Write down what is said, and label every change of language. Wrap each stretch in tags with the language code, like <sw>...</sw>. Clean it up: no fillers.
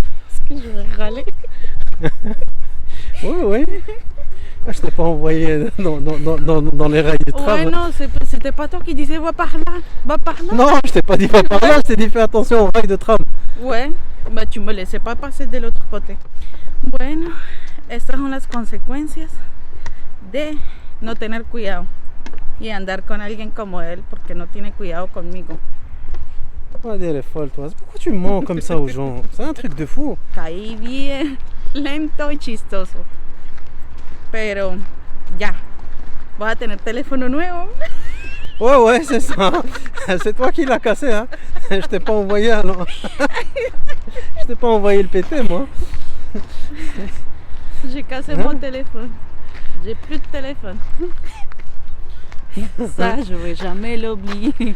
<fr>Est-ce que je vais râler? Oui. Ah, je t'ai pas envoyé dans les rails du tram. Ouais, non, c'était pas toi qui disais va par là. Non, je t'ai pas dit va par là, je t'ai dit fais attention aux rails de tram. Ouais, bah tu me laissais pas passer de l'autre côté.</fr> <es>Bueno, estas son las consecuencias de no tener cuidado y andar con alguien como él porque no tiene cuidado conmigo.</es> <fr>Oh, elle est folle, toi. Pourquoi tu mens comme ça aux gens? C'est un truc de fou.</fr> <es>Caí bien lento y chistoso. Pero ya, vas a tener teléfono nuevo.</es> <fr>Ouais, c'est ça. C'est toi qui l'as cassé, hein. Je t'ai pas envoyé alors. Je t'ai pas envoyé le PT, moi. J'ai cassé mon téléphone. J'ai plus de téléphone. Ça, je vais jamais l'oublier.</fr>